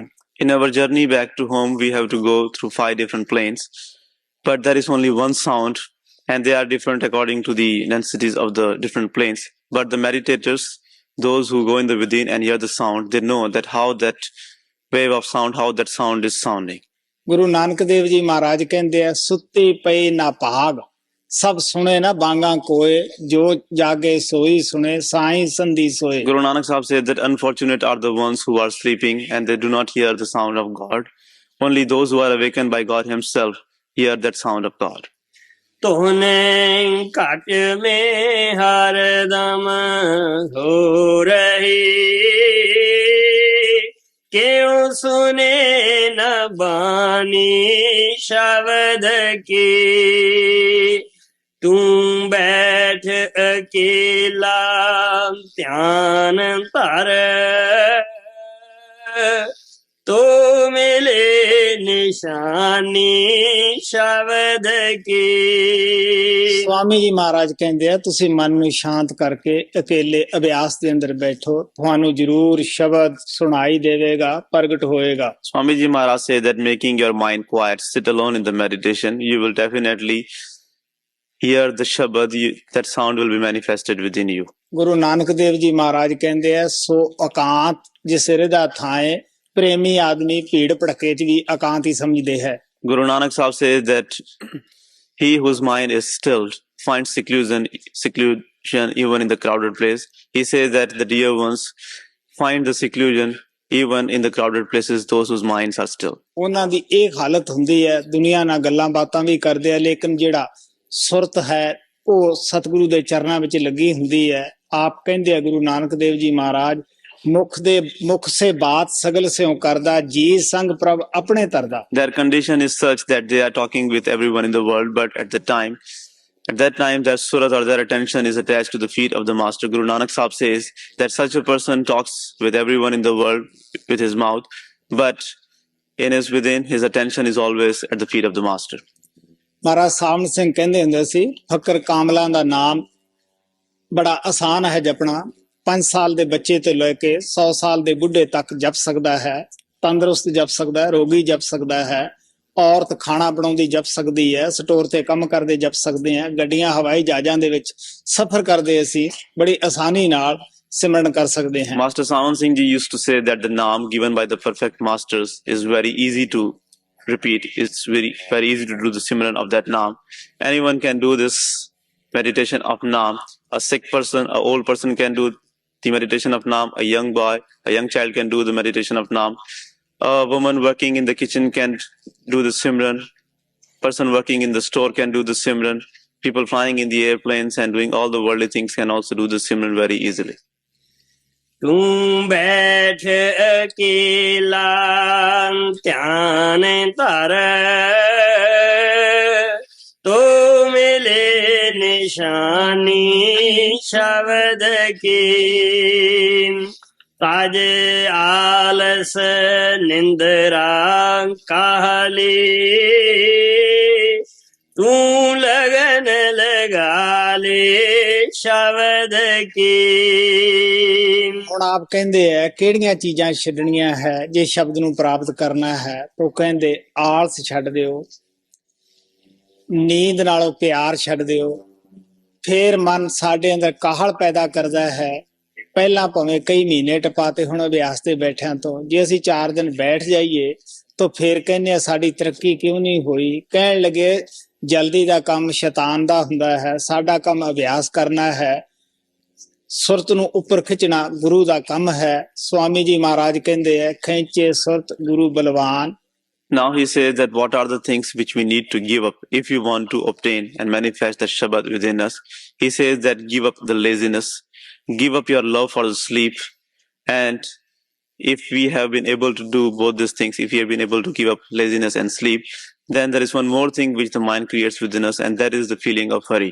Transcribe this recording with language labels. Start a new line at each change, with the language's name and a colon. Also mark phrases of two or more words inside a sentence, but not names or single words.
English: In our journey back to home, we have to go through 5 different planes, but there is only one sound, and they are different according to the densities of the different planes. But the meditators, those who go in the within and hear the sound, they know that how that wave of sound, how that sound is sounding.
Punjabi: ਗੁਰੂ ਨਾਨਕ ਦੇਵ ਜੀ ਮਹਾਰਾਜ ਕਹਿੰਦੇ ਆ, ਸੁੱਤੇ ਪਏ ਨਾ ਭਾਗ, ਸਭ ਸੁਣੇ ਨਾ ਬਾਂਗਾ ਕੋਏ, ਜੋ ਜਾਗੇ ਸੋਈ ਸੁਣੇ, ਸਾਈਂ ਸੰਧੀ ਸੋਏ।
English: Guru Nanak Sahib said that unfortunate are the ones who are sleeping and they do not hear the sound of God. Only those who are awakened by God himself hear that sound of God.
Hindi: तोहने घट में हरदम हो रही, क्यों सुने न बानी शब्द की, तू बैठ अकेला ध्यान धर, तो मिले निशानी शब्द की।
Punjabi: ਸਵਾਮੀ ਜੀ ਮਹਾਰਾਜ ਕਹਿੰਦੇ ਆ, ਤੁਸੀਂ ਮਨ ਨੂੰ ਸ਼ਾਂਤ ਕਰਕੇ ਇਕੱਲੇ ਅਭਿਆਸ ਦੇ ਅੰਦਰ ਬੈਠੋ, ਤੁਹਾਨੂੰ ਜ਼ਰੂਰ ਸ਼ਬਦ ਸੁਣਾਈ ਦੇਵੇਗਾ, ਪ੍ਰਗਟ ਹੋਏਗਾ।
English: Swami Ji Maharaj said that making your mind quiet, sit alone in the meditation, you will definitely hear the Shabad, that sound will be manifested within you.
Punjabi: ਗੁਰੂ ਨਾਨਕ ਦੇਵ ਜੀ ਮਹਾਰਾਜ ਕਹਿੰਦੇ ਆ, ਸੋ ਇਕਾਂਤ ਜਿਸ ਹਿਰਦਾ ਥਾਏ, ਪ੍ਰੇਮੀ ਆਦਮੀ ਭੀੜ ਭੜਕੇ ਚ ਵੀ ਇਕਾਂਤ ਹੀ ਸਮਝਦੇ ਹੈ।
English: Guru Nanak Sahib says that he whose mind is stilled finds seclusion even in the crowded place. He says that the dear ones find the seclusion even in the crowded places, those whose minds are still.
Punjabi: ਉਹਨਾਂ ਦੀ ਇਹ ਹਾਲਤ ਹੁੰਦੀ ਹੈ, ਦੁਨੀਆ ਨਾਲ ਗੱਲਾਂ ਬਾਤਾਂ ਵੀ ਕਰਦੇ ਆ, ਲੇਕਿਨ ਜਿਹੜਾ ਸੁਰਤ ਹੈ ਉਹ ਸਤਿਗੁਰੂ ਦੇ ਚਰਨਾਂ ਵਿੱਚ ਲੱਗੀ ਹੁੰਦੀ ਹੈ। ਆਪ ਕਹਿੰਦੇ ਆ ਗੁਰੂ ਨਾਨਕ ਦੇਵ ਜੀ ਮਹਾਰਾਜ, ਮੁਖ ਸੇ ਬਾਤ ਸਗਲ ਸਿਉ ਕਰਦਾ, ਜੀ ਸੰਗ ਪ੍ਰਭ ਆਪਣੇ ਤਰਦਾ।
English: Their condition is such that they are talking with everyone in the world, but at that time their surat or their attention is attached to the feet of the master. Guru Nanak Sahib says that such a person talks with everyone in the world with his mouth, but within his attention is always at the feet of the master.
Punjabi: ਮਹਾਰਾਜ ਸਾਵਣ ਸਿੰਘ ਕਹਿੰਦੇ ਹੁੰਦੇ ਸੀ, ਫਕਰ ਕਾਮਲਾਂ ਦਾ ਨਾਮ ਬੜਾ ਆਸਾਨ ਹੈ ਜਪਣਾ, 5 ਸਾਲ ਦੇ ਬੱਚੇ ਤੋਂ ਲੈ ਕੇ 100 ਸਾਲ ਦੇ ਬੁੱਢੇ ਤੱਕ ਜਪ ਸਕਦਾ ਹੈ, ਤੰਦਰੁਸਤ ਜਪ ਸਕਦਾ ਹੈ, ਰੋਗੀ ਜਪ ਸਕਦਾ ਹੈ, ਔਰਤ ਖਾਣਾ ਬਣਾਉਂਦੀ ਜਪ ਸਕਦੀ ਹੈ, ਸਟੋਰ ਤੇ ਕੰਮ ਕਰਦੇ ਜਪ ਸਕਦੇ ਆ, ਗੱਡੀਆਂ ਹਵਾਈ ਜਹਾਜ਼ਾਂ ਦੇ ਵਿੱਚ ਸਫ਼ਰ ਕਰਦੇ ਅਸੀਂ ਬੜੀ ਆਸਾਨੀ ਨਾਲ ਸਿਮਰਨ ਕਰ ਸਕਦੇ ਹਾਂ।
English: Master Sawan Singh Ji used to say that the naam given by the perfect masters is very easy to repeat. It's very, very easy to do the simran of that naam. Anyone can do this meditation of naam. A sick person, a old person can do the meditation of naam. A young boy, a young child can do the meditation of naam. A woman working in the kitchen can do the simran. Person working in the store can do the simran. People flying in the airplanes and doing all the worldly things can also do the simran very easily.
Hindi: तू बैठ अकेला ध्यान धर, तो मिले निशानी शब्द की, ताज आलस निंद्रा काली, तू लगन लगा ले शब्द की।
Punjabi: ਹੁਣ ਆਪ ਕਹਿੰਦੇ ਆ ਕਿਹੜੀਆਂ ਚੀਜ਼ਾਂ ਛੱਡਣੀਆਂ ਹੈ ਜੇ ਸ਼ਬਦ ਨੂੰ ਪ੍ਰਾਪਤ ਕਰਨਾ ਹੈ, ਤਾਂ ਕਹਿੰਦੇ ਆਲਸ ਛੱਡ ਦਿਓ, ਨੀਂਦ ਨਾਲੋਂ ਪਿਆਰ ਛੱਡ ਦਿਓ। ਫੇਰ ਮਨ ਸਾਡੇ ਅੰਦਰ ਕਾਹਲ ਪੈਦਾ ਕਰਦਾ ਹੈ, ਪਹਿਲਾਂ ਭਾਵੇਂ ਕਈ ਮਹੀਨੇ ਟਪਾਤੇ, ਹੁਣ ਅਭਿਆਸ ਤੇ ਬੈਠਿਆਂ ਤੋਂ ਜੇ ਅਸੀਂ 4 ਦਿਨ ਬੈਠ ਜਾਈਏ ਤਾਂ ਫੇਰ ਕਹਿੰਦੇ ਆ ਸਾਡੀ ਤਰੱਕੀ ਕਿਉਂ ਨਹੀਂ ਹੋਈ। ਕਹਿਣ ਲੱਗੇ ਜਲਦੀ ਦਾ ਕੰਮ ਸ਼ੈਤਾਨ ਦਾ ਹੁੰਦਾ ਹੈ, ਸਾਡਾ ਕੰਮ ਅਭਿਆਸ ਕਰਨਾ ਹੈ, ਸੁਰਤ ਨੂੰ ਉੱਪਰ ਖਿੱਚਣਾ ਗੁਰੂ ਦਾ ਕੰਮ ਹੈ। ਸਵਾਮੀ ਜੀ ਮਹਾਰਾਜ ਕਹਿੰਦੇ ਆ, ਖਿੱਚੇ ਸੁਰਤ ਗੁਰੂ ਬਲਵਾਨ।
English: Now he says that what are the things which we need to give up if you want to obtain and manifest the Shabad within us. He says that give up the laziness, give up your love for the sleep, and if we have been able to do both these things, if we have been able to give up laziness and sleep, then there is one more thing which the mind creates within us, and that is the feeling of hurry.